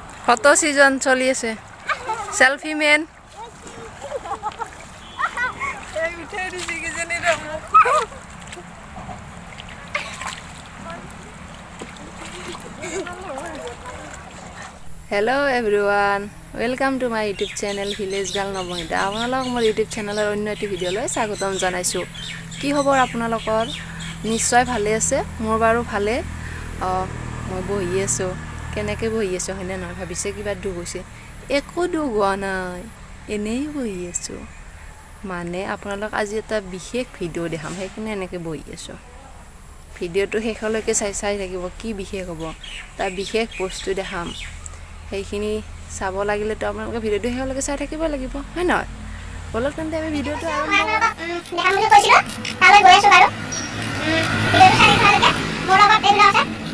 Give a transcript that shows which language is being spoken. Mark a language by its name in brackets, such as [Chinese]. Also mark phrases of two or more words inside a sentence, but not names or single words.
[English] photo season [Assamese] চলি আছে সেলফি মেন [English] hello everyone welcome to my YouTube channel [Assamese] ভিলেজ গাৰ্ল নৱনীতা আপোনালোক মোৰ यूट्यूब চেনেলৰ অন্য এটি ভিডিঅ'লৈ স্বাগতম জনাইছো কি খবৰ আপোনালোকৰ নিশ্চয় ভালে আছে মোৰ বাৰু ভালে মই বহি আছো কেনেকৈ বহি আছো হয়নে নহয় ভাবিছে কিবা দুখ হৈছে একো দুখ হোৱা নাই এনেই বহি আছো মানে আপোনালোক আজি এটা বিশেষ ভিডিঅ' দেখাম সেইকাৰণে এনেকৈ বহি আছো ভিডিঅ'টো শেষলৈকে চাই থাকিব কি বিশেষ হ'ব তাৰ বিশেষ বস্তু দেখাম সেইখিনি চাব লাগিলে তো আপোনালোকে ভিডিঅ'টো শেষলৈকে চাই থাকিব লাগিব হয় নহয় বলক তেন্তে আমি ভিডিঅ'টো আৰম্ভ দেখাম বুলি কৈছিলো তালৈ গৈ আছো বাৰু ভিডিঅ'টো চাই থাকিব মোৰ লগত এইবিলাক আছে